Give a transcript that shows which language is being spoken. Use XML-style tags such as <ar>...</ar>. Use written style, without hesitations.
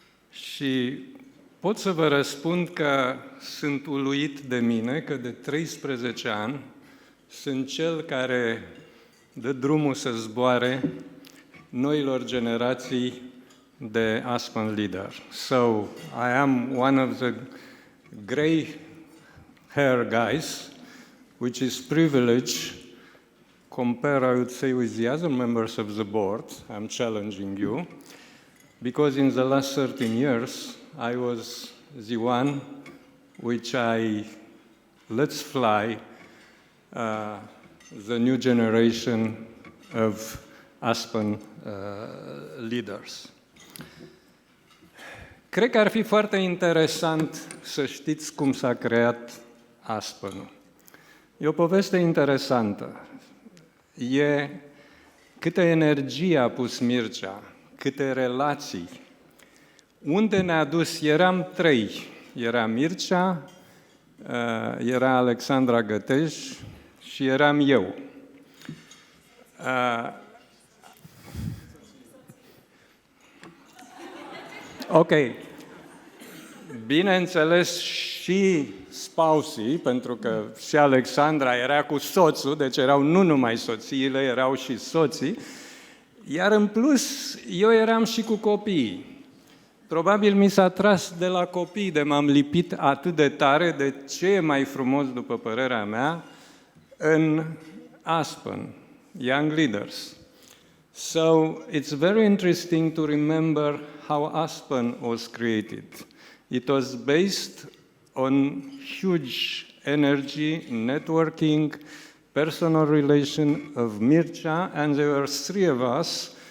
<ro>Și pot să vă răspund că sunt uluit de mine, că de 13 ani sunt cel care dă drumul să zboare noilor generații de Aspen Leader.</ro> <en>So, I am one of the gray hair guys, which is privilege compared, I would say, with the other members of the board. I'm challenging you, because in the last 13 years, I was the one which I let's fly the new generation of Aspen leaders.</en> <ro>Cred că ar fi foarte interesant să știți cum s-a creat Aspenul. E o poveste interesantă. E câtă energie a pus Mircea, câte relații. Unde ne-a dus? Eram trei. Era Mircea, era Alexandra Găteș și eram eu. Ok. Bineînțeles și spousii, pentru că și Alexandra era cu soțul, deci erau nu numai soțiile, erau și soții, iar în plus eu eram și cu copiii. Probabil mi s-a tras de la copii, de m-am lipit atât de tare de ce e mai frumos, după părerea mea, în Aspen, Young Leaders.</ro> <en>So it's very interesting to remember how Aspen was created. It was based on huge energy, networking, personal relation of Mircea, and there were three of us.</en>